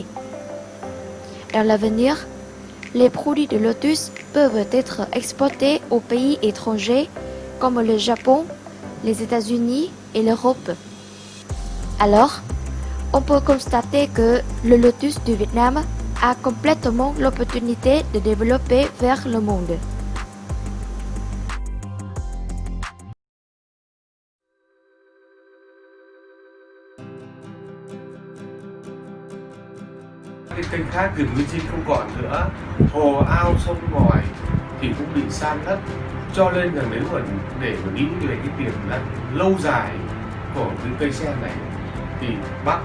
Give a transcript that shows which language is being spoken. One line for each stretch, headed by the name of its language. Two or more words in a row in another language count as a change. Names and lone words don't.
French: Dans l'avenir, les produits de lotus peuvent être exportés aux pays étrangers comme le Japon, les États-Unis et l'Europe. Alors, on peut constater que le lotus du Vietnam a complètement l'opportunité de développer vers le monde.
Vietnamese: Cái kênh khác gần như trên không còn nữa, hồ ao sông ngòi thì cũng bị san lấp, cho nên rằng nếu mà để mà nghĩ về cái tiềm năng lâu dài của cái cây sen này thì bác